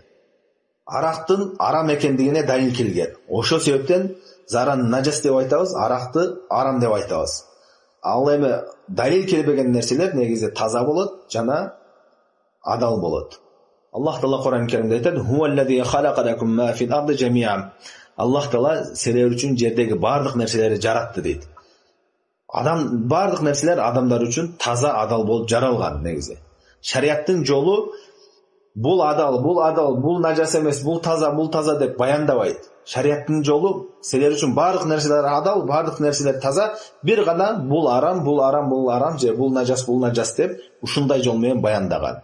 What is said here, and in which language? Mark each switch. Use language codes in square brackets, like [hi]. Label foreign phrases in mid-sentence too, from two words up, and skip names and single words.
[ky] Арактын арам экендигине далил келген. Ошол себептен зараны нажас деп айтабыз, аракты арам деп айтабыз. Ал эми далил келбеген нерселер негизи таза болот жана адал болот. Аллах Таала Кур'ан Керимде айтат: [ar] "هو الذي خلق لكم ما في الأرض جميعا." [ky] Аллах Таала силер үчүн жердеги бардык нерселерди жаратты дейт. Бардык нерселер адамдар үчүн таза, адал болуп жаралган негизи. Шариаттын жолу бул адал, бул нажас эмес, бул таза деп баяндабайт. Шариаттын жолу силер үчүн бардык нерселер адал, бардык нерселер таза, бир гана бул арам же бул нажас деп ушундай жол менен баяндаган.